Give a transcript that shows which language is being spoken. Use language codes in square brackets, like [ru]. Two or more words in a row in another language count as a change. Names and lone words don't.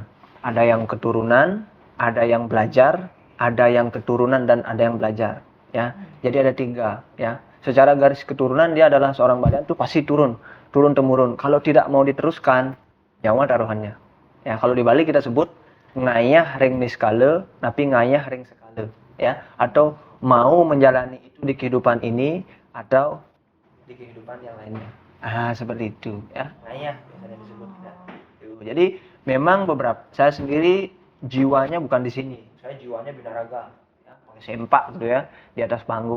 [id] Ada yang keturunan, ada yang belajar, ada yang keturunan dan ada yang belajar ya. Jadi ada 3 ya. Secara garis keturunan dia adalah seorang Balian itu pasti turun temurun. Kalau tidak mau diteruskan nyawa taruhannya. Ya, kalau di Bali kita sebut [ban] ngayah ring niskale, napi ngayah ring sekale [id] ya, atau mau menjalani itu di kehidupan ini atau di kehidupan yang lainnya. Seperti itu ya. Ngayah biasanya disebut ya. Jadi memang saya sendiri jiwanya bukan di sini. Saya jiwanya binaraga, ya, pakai sempak gitu ya, di atas panggung.